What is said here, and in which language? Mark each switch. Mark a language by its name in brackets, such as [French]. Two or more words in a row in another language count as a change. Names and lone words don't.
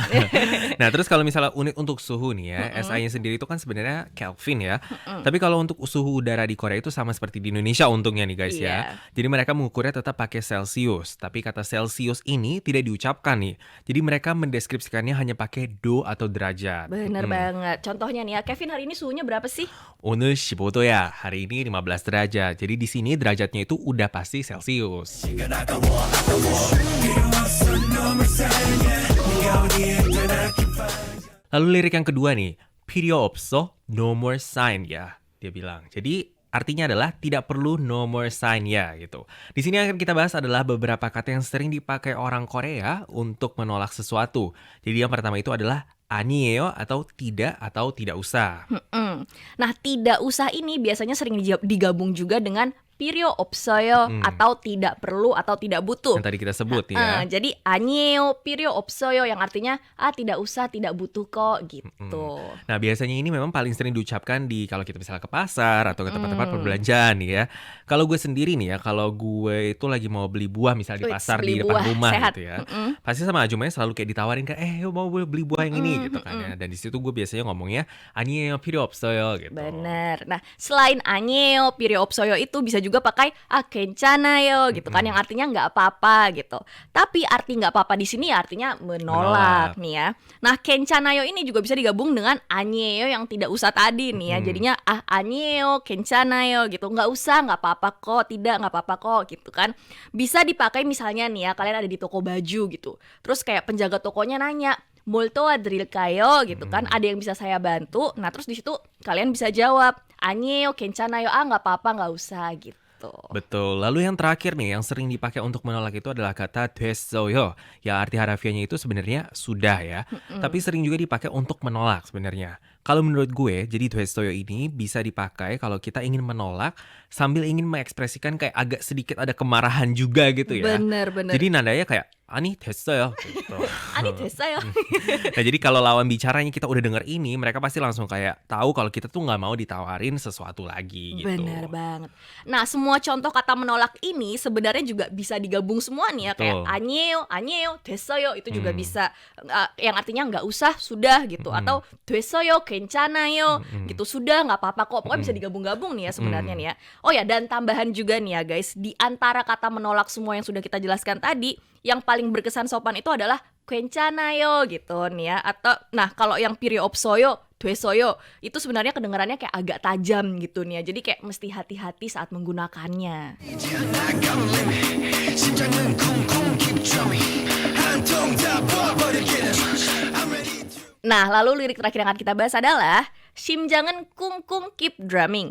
[Indonesian] Nah terus kalau misalnya unit untuk suhu nih ya, SI-nya sendiri itu kan sebenarnya Kelvin ya. Tapi kalau untuk suhu udara di Korea itu sama seperti di Indonesia untungnya nih guys ya. Jadi mereka mengukurnya tetap pakai Celsius. Tapi kata Celsius ini tidak diucapkan nih. Jadi mereka mendeskripsikannya hanya pakai do atau derajat. Bener banget. Contohnya nih ya, Kevin hari ini suhunya berapa sih? [Korean] 오늘 15도 [Indonesian] ya. Hari ini 15 derajat. Jadi di sini derajatnya itu udah pasti Celsius. Lalu lirik yang kedua nih, [Korean] 필요 없어, [English] no more sign [Indonesian] ya. Dia bilang. Jadi artinya adalah tidak perlu [English] no more sign [Indonesian] ya gitu. Di sini yang akan kita bahas adalah beberapa kata yang sering dipakai orang Korea untuk menolak sesuatu. Jadi yang pertama itu adalah 아니에요 atau tidak usah. Nah, tidak usah ini biasanya sering digabung juga dengan [Korean] 필요 없어요 [Indonesian] atau tidak perlu atau tidak butuh. Yang tadi kita sebut ya. Jadi [Korean] 아니에요, 필요 없어요 [Indonesian] yang artinya tidak usah, tidak butuh kok gitu. Nah, biasanya ini memang paling sering diucapkan di kalau kita misalnya ke pasar atau ke tempat-tempat perbelanjaan nih ya. Kalau gue sendiri nih ya, kalau gue itu lagi mau beli buah misalnya di pasar di depan rumah sehat. gitu ya. Pasti sama ajumanya selalu kayak ditawarin kan, mau beli buah yang ini gitu kan ya. Dan di situ gue biasanya ngomongnya [Korean] 아니에요, 필요 없어요 [Indonesian] gitu. Bener. Nah, selain [Korean] 아니에요, 필요 없어요 [Indonesian] itu bisa juga juga pakai 괜찮아요 gitu kan, yang artinya nggak apa-apa gitu. Tapi arti nggak apa-apa di sini artinya menolak nih ya. Nah, 괜찮아요 ini juga bisa digabung dengan 아니에요 yang tidak usah tadi nih ya. Jadinya [Korean] 아니에요, 괜찮아요 [Indonesian] gitu. Nggak usah, nggak apa-apa kok, tidak nggak apa-apa kok gitu kan. Bisa dipakai misalnya nih ya, kalian ada di toko baju gitu. Terus kayak penjaga tokonya nanya, [Korean] 뭘 도와드릴까요? [Indonesian] gitu kan. Ada yang bisa saya bantu? Nah, terus di situ kalian bisa jawab, [Korean] 아니에요, 괜찮아요. [Indonesian] Nggak apa-apa, nggak usah gitu. Betul. Lalu yang terakhir nih yang sering dipakai untuk menolak itu adalah kata 됐어요. Ya arti harafiahnya itu sebenarnya sudah ya. Tapi sering juga dipakai untuk menolak sebenarnya. Kalau menurut gue, jadi 됐어요 ini bisa dipakai kalau kita ingin menolak sambil ingin mengekspresikan kayak agak sedikit ada kemarahan juga gitu ya. Bener. Jadi nadanya kayak [Korean] 아니 됐어요 [Indonesian] gitu. [Korean] 아니 됐어요. [Indonesian] Nah jadi kalau lawan bicaranya kita udah denger ini, mereka pasti langsung kayak tahu kalau kita tuh nggak mau ditawarin sesuatu lagi gitu. Bener banget. Nah, semua contoh kata menolak ini sebenarnya juga bisa digabung semua nih ya. Kayak [Korean] 아니에요, 됐어요 [Indonesian] itu juga bisa yang artinya nggak usah, sudah gitu. Atau [Korean] 됐어요, 괜찮아요 [Indonesian] gitu, sudah nggak apa-apa kok. Pokoknya bisa digabung-gabung nih ya sebenarnya nih ya. Oh ya, dan tambahan juga nih ya guys, di antara kata menolak semua yang sudah kita jelaskan tadi, yang paling berkesan sopan itu adalah 괜찮아요 gitu nih ya. Atau nah kalau yang [Korean] 필요 없어요, 됐어요 [Indonesian] itu sebenarnya kedengarannya kayak agak tajam gitu nih ya. Jadi kayak mesti hati-hati saat menggunakannya. [Korean] 심장은 쿵쿵 [English] keep drumming [Korean] 한통 다 부어버리기는 [English] I'm ready to [Indonesian] Nah, lalu lirik terakhir yang akan kita bahas adalah [Korean] 심장은 쿵쿵 [English] keep drumming.